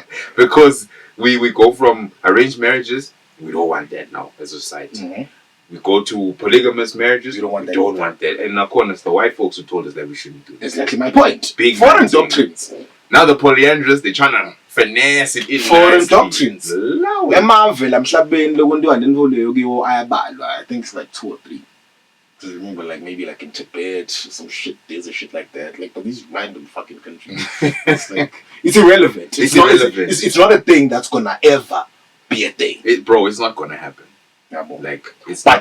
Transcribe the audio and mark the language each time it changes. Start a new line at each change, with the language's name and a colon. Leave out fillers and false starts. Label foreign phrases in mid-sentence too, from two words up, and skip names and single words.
English: Because we go from arranged marriages, we don't want that now as a society. We go to polygamous marriages, We don't want we that don't either. want that. And of course, it's the white folks who told us that we shouldn't do this. Exactly my point. Big foreign man thing. doctrines. Now the polyandrous, they're trying to finesse it in. Foreign nicely. doctrines. Allow it.
Swati: Emavela mhlabeni lokwenziwa nendvo kiwo ayabalwa.
English: I think it's like 2 or 3. Because remember, like maybe like in Tibet, some shit, there's a shit like that. Like, but these random fucking countries, it's like it's irrelevant. It's not, irrelevant. It's not a thing that's gonna ever be a thing. Bro, it's not gonna happen. Yeah, bro. Like, it's. But